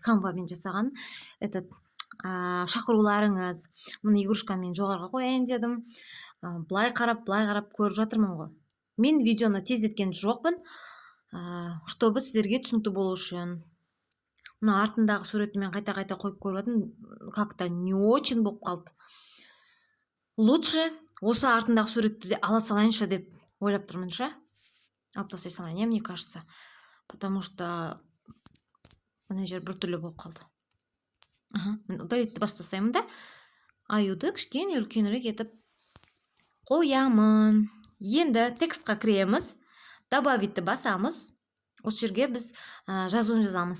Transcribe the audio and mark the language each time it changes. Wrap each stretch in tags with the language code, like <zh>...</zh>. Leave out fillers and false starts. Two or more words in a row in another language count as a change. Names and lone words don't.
<kk>Canva-мен жасаған шақыруларыңыз. Мұны игрушкамен жоғарға қояйын дедім. Былай қарап көріп жатырмын ғой. Мен видеоны тездеткен жоқпын, чтобы сіздерге түсінікті болу үшін. Мына артындағы суретті мен қайта қойып көріп жатырмын,</kk> <ru>как-то не очень</ru> <kk>болып қалды. Лучше осы артындағы суретті де ала салайыншы деп ойлап тұрмын ша. Алып тастай салайын,</kk> <ru>мне кажется. Потому что</ru> <kk>мына жер біртүрлі болып қалды. Мен удалитті басып тастаймын да. Аюды кішкене үлкенірек етіп қоямын. Енді текстқа кіреміз. Добавитті басамыз. Осы жерге біз жазуын жазамыз.</kk>